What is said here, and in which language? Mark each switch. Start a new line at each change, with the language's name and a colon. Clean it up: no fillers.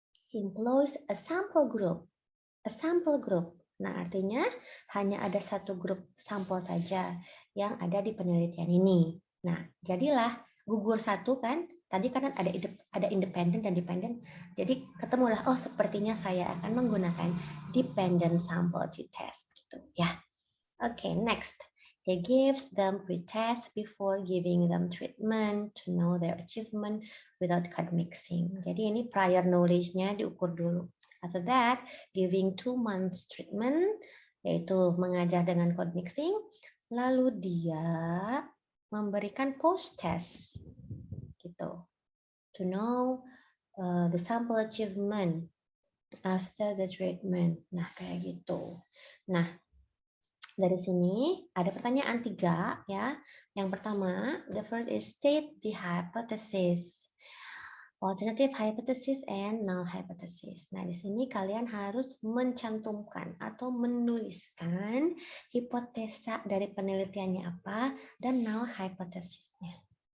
English: He employs a sample group. A sample group.
Indonesian: Nah, artinya hanya ada satu grup sampel saja yang ada di penelitian ini. Nah, jadilah gugur satu kan. Tadi kan ada independent dan dependent. Jadi ketemulah, oh sepertinya saya akan menggunakan dependent sample t-test gitu ya. Oke, next.
English: He gives them pretest before giving them treatment to know their achievement without code mixing.
Indonesian: Jadi ini prior knowledge-nya diukur dulu.
English: After that, giving 2 months treatment,
Indonesian: yaitu mengajar dengan code mixing. Lalu dia memberikan post-test, gitu,
English: to know the sample achievement after the treatment.
Indonesian: Nah, kayak gitu. Nah, dari sini ada pertanyaan 3 ya. Yang pertama,
English: the first is state the hypothesis. Alternative hypothesis and null hypothesis.
Indonesian: Nah, di sini kalian harus mencantumkan atau menuliskan hipotesa dari penelitiannya apa dan null hypothesisnya.